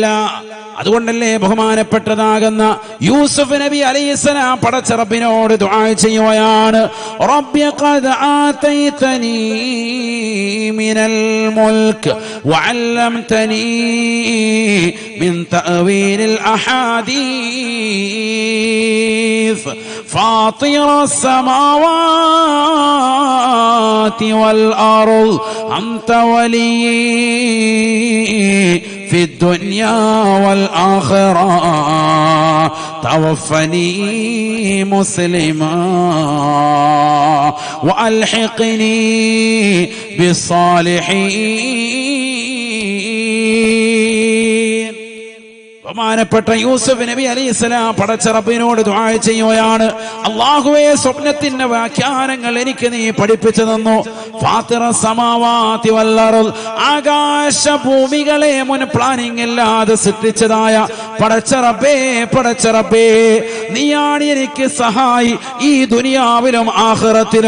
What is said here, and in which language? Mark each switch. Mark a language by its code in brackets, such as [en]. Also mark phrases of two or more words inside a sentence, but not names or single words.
[ml] അതുകൊണ്ടല്ലേ ബഹുമാനപ്പെട്ടതാകുന്ന യൂസുഫ് നബി അലൈഹിസ്സലാം പടച്ച റബ്ബിനോട് ദുആ ചെയ്യുകയാണ്, [ar] رب قد آتيتني من الملك وعلمتني من تأويل الأحاديث فاطر السماوات والأرض أنت وليي في الدنيا والآخرة توفني مسلما وألحقني بالصالحين. [ml] ബഹുമാനപ്പെട്ട യൂസുഫ് നബി അലൈഹിസ്സലാം പടച്ച റബ്ബിനോട് ദുആ ചെയ്യുകയാണ്, അല്ലാഹുവേ സ്വപ്നത്തിന്റെ വ്യാഖ്യാനങ്ങൾ എനിക്ക് നീ പഠിപ്പിച്ചു തന്നു. [ar] فاطر السماوات والأرض, [ml] ആകാശ ഭൂമികളെ മുൻ പ്ലാനിംഗ് ഇല്ലാതെ സൃഷ്ടിച്ചതായ പടച്ച റബ്ബേ നീയാണ് എനിക്ക് സഹായി ഈ ദുനിയാവിലും ആഖിറത്തിലും.